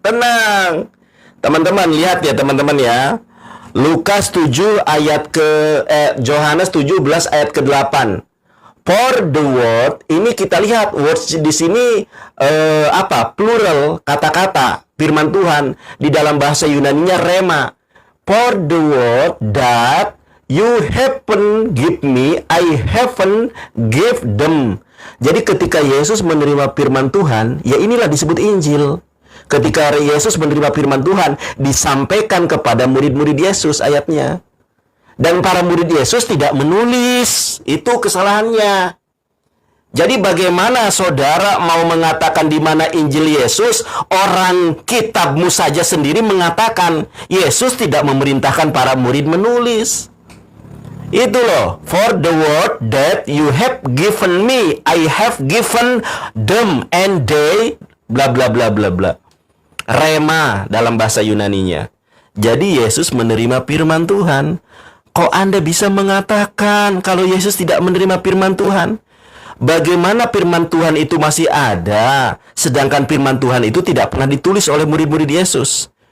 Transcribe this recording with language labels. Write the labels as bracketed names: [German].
[Indonesian] Tenang. Teman-teman lihat ya, teman-teman ya. Lukas 7 ayat Yohanes 17 ayat ke-8. [English] For the word, [Indonesian] ini kita lihat words di sini plural kata-kata firman Tuhan. Di dalam bahasa Yunaninya rema. [English] For the word that you haven't give me, I haven't give them. [Indonesian] Jadi ketika Yesus menerima firman Tuhan, ya inilah disebut Injil. Ketika Yesus menerima firman Tuhan, disampaikan kepada murid-murid Yesus ayatnya. Dan para murid Yesus tidak menulis. Itu kesalahannya. Jadi bagaimana saudara mau mengatakan di mana Injil Yesus, orang kitabmu saja sendiri mengatakan Yesus tidak memerintahkan para murid menulis. Itu loh, [English] for the word that you have given me, I have given them, and they bla bla bla bla bla. [Indonesian] Rema dalam bahasa Yunaninya. Jadi Yesus menerima firman Tuhan. Kok Anda bisa mengatakan kalau Yesus tidak menerima firman Tuhan? Bagaimana firman Tuhan itu masih ada, sedangkan firman Tuhan itu tidak pernah ditulis oleh murid-murid Yesus.